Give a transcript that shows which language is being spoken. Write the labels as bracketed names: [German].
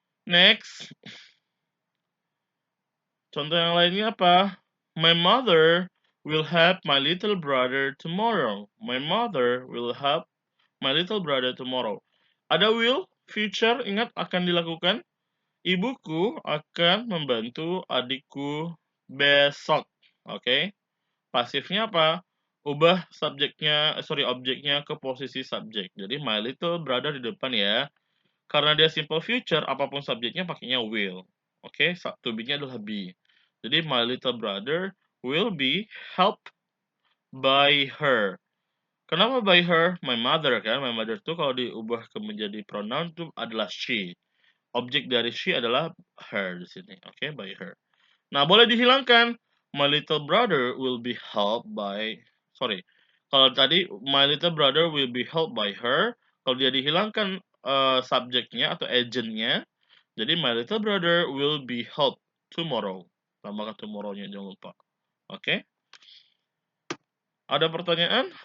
[Indonesian] Next, contoh yang lainnya apa? [English] My mother will help my little brother tomorrow. My mother will help my little brother tomorrow. [Indonesian] Ada will, future, ingat akan dilakukan. Ibuku akan membantu adikku besok. Oke. Pasifnya apa? Ubah objeknya ke posisi subjek. Jadi [English] my little brother [Indonesian] di depan ya. Karena dia simple future, apapun subjeknya pakainya will. Oke, to be-nya adalah be. [English] Jadi my little brother will be helped by her. Kenapa by her? My mother kan. My mother [Indonesian] tuh kalau diubah ke menjadi pronoun itu adalah she. Objek dari she adalah her di sini. Oke, [English] by her. [Indonesian] Nah, boleh dihilangkan. [English] My little brother will be helped by, sorry. [Indonesian] Kalau tadi [English] my little brother will be helped by her, [Indonesian] kalau dia dihilangkan subjeknya atau agentnya, jadi [English] my little brother will be helped tomorrow. [Indonesian] Tambahkan tomorrow-nya jangan lupa. Oke? Ada pertanyaan?